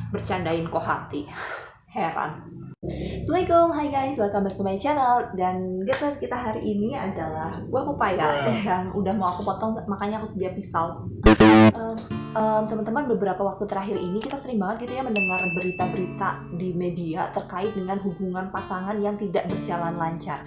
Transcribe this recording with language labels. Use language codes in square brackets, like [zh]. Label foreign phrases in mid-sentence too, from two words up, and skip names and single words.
[id] bercandain kok hati. Heran. [en] Assalamualaikum, hai guys, welcome back to my channel. [id] Dan gesture kita hari ini adalah buah pepaya yang udah mau aku potong, makanya aku sedia pisau. Teman-teman, beberapa waktu terakhir ini kita sering banget gitu ya mendengar berita-berita di media terkait dengan hubungan pasangan yang tidak berjalan lancar.